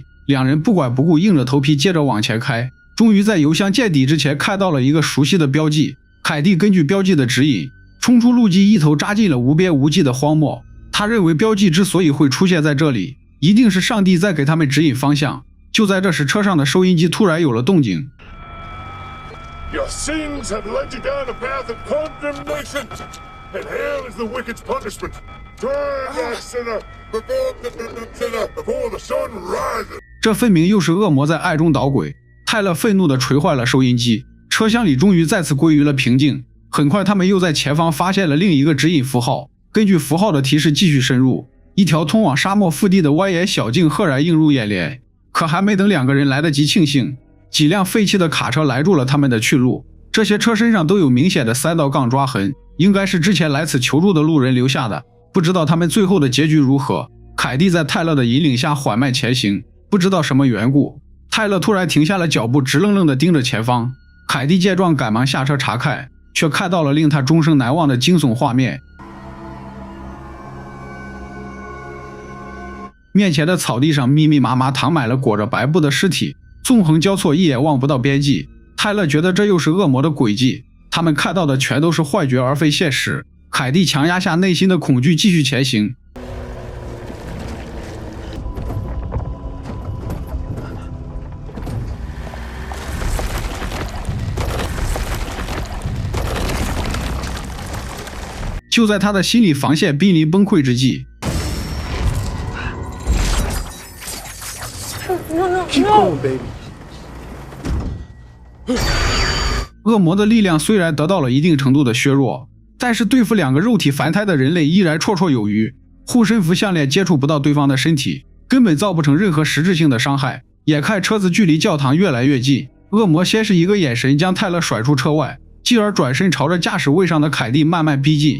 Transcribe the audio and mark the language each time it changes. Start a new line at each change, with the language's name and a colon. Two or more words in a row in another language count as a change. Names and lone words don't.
Chinese: 兩人不管不顧，硬着頭皮接着往前開。終於在油箱見底之前看到了一個熟悉的標記。凱蒂根據標記的指引，衝出路基，一頭扎進了無邊無際的荒漠。他認為標記之所以會出現在這裡，一定是上帝在給他們指引方向。就在這時，車上的收音機突然有了動靜。
English: Your sins have led you down a path of condemnation, and hell is the wicked's punishment. Turn, thou sinner, before the sun rises.
Chinese: 這分明又是惡魔在愛中搗鬼。泰勒憤怒地捶壞了收音機，車廂裡終於再次歸於了平靜。很快，他們又在前方發現了另一個指引符號，根據符號的提示繼續深入。一條通往沙漠腹地的蜿蜒小徑赫然映入眼簾。可還沒等兩個人來得及慶幸，幾輛廢棄的卡車攔住了他們的去路。這些車身上都有明顯的3道槓抓痕，應該是之前來此求助的路人留下的。不知道他們最後的結局如何。凱蒂在泰勒的引領下緩慢前行，不知道什麼緣故，泰勒突然停下了腳步，直愣愣地盯着前方。凱蒂見狀趕忙下車查看，卻看到了令他終生難忘的驚悚畫面。面前的草地上密密麻麻躺滿了裹着白布的屍體，縱橫交錯，一眼望不到邊際。泰勒覺得這又是惡魔的詭計，他們看到的全都是幻覺而非現實。凱蒂強壓下內心的恐懼，繼續前行。就在他的心理防線瀕臨崩潰之際，
English: Keep going, baby.
Chinese: 惡魔的力量雖然得到了一定程度的削弱，但是對付兩個肉體凡胎的人類依然綽綽有餘。護身符項鏈接觸不到對方的身體，根本造不成任何實質性的傷害。眼看車子距離教堂越來越近，惡魔先是一個眼神將泰勒甩出車外，繼而轉身朝着駕駛位上的凱蒂慢慢逼近。